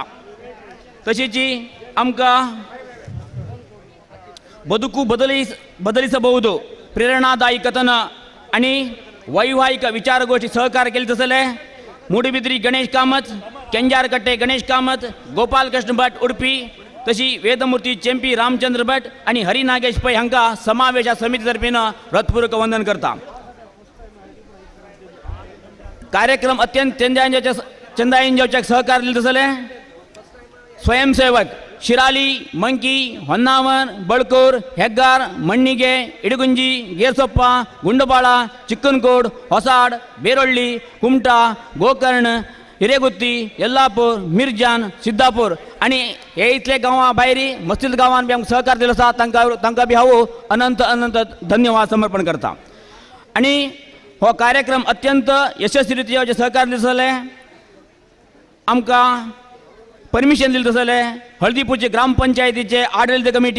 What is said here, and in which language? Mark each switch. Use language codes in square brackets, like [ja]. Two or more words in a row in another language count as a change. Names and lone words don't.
[kok] तशीच आमकां बदुकू बदलिसಬಹುದು प्रेरणादायी कथन आणि वैवाहिक विचारगोष्ठी सहकार केले तसले मूडबिद्री गणेश कामत, केंजारकट्टे गणेश कामत, गोपाल कृष्ण भट उडपी, तशी वेदमूर्ती चेंपी रामचंद्र भट आणि हरी नागेश पै हांकां समावेशा समिती तर्फीन हृदयपूर्वक वंदन करता. कार्यक्रम अत्यंत चंदायन जावच्याक सहकार दिले तसले स्वयंसेवक शिराली, मंकी, होन्नावर, बळकूर, हेग्गार, मण्ಣಿಗೆ, इडगुंजी, गेरसोप्प, गुंडबाळ, चिक्कनकोड, ಹೊಸಾಡ್, बेरोळ्ळी, कुमटा, गोकर्ण, हिरेगुत्ती, येल्लापूर, मिरजान, सिद्धापूर आणि हे इतले गांवां भायरी मस्तीद गांवांत बी आमकां सहकार दिलो आसा तांकां बी हांव अनंत अनंत धन्यवाद समर्पण करता. आणि हो कार्यक्रम अत्यंत यशस्वी रितीन सहकार दिले तसले आमकां परमिशन दिले तसले हळदीपूरचे ग्रामपंचायतीचे आडಳಿತ कमिटी